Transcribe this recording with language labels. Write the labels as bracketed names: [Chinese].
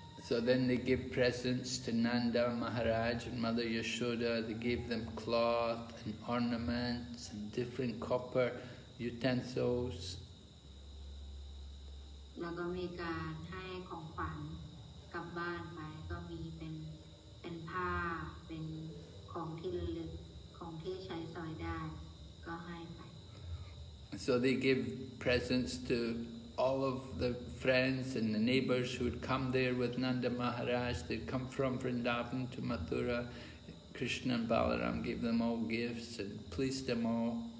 [English] So then they give presents to Nanda Maharaj and Mother Yashoda. They gave them cloth and ornaments and different copper utensils. [Thai] แล้วก็มีการให้ของขวัญกลับบ้านไปก็มีเป็นผ้าเป็นของที่ระลึกของที่ใช้สอยได้ก็ให้ไป [English] So they give presents to all of the friends and the neighbors who would come there with Nanda Maharaj, they'd come from Vrindavan to Mathura. Krishna and Balaram gave them all gifts and pleased them all.